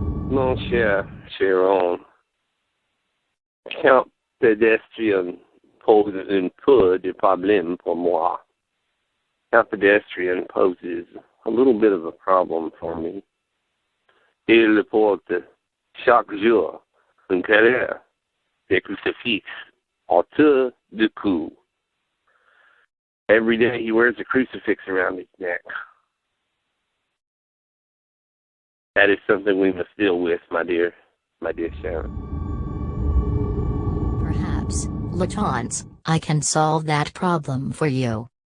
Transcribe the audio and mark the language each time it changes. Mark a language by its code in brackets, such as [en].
[fr] Mon cher Chiron, Count Pedestrian pose un peu de problème pour moi. [en] Count Pedestrian poses a little bit of a problem for me. [fr] Il porte chaque jour une carrière de crucifix autour du cou. [en] Every day he wears a crucifix around his neck. That is something we must deal with, my dear Sharon. Perhaps, Lachance, I can solve that problem for you.